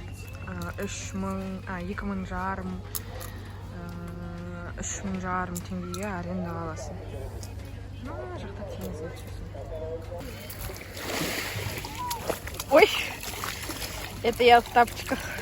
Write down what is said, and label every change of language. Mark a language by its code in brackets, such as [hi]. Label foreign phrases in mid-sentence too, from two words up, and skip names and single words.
[kk] 2000 жарым теңгеге аренда аласың. Мына жақта теңізге түсесің. Ой, [ru] это я в тапочках.